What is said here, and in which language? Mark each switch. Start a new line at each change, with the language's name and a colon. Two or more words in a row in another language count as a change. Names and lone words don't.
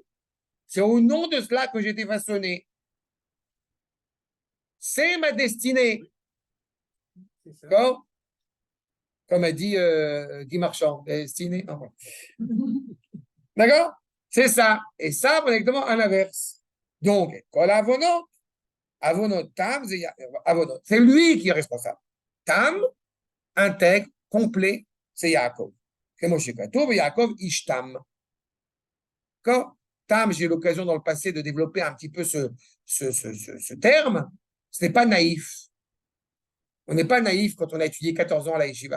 French: C'est au nom de cela que j'ai été façonné. C'est ma destinée. D'accord? Comme a dit Guy Marchand, destinée. D'accord? C'est ça. Et ça, exactement à l'inverse. Donc,
Hebrew: כל עוונות עוונות תם עוונות.
French: C'est lui qui est responsable. Tam, intègre, complet, c'est Yaakov.
Hebrew: משה כטוב יעקב איש תם.
French: D'accord? Tam, j'ai eu l'occasion dans le passé de développer un petit peu ce terme. Ce n'est pas naïf. On n'est pas naïf quand on a étudié 14 ans à la Yeshiva.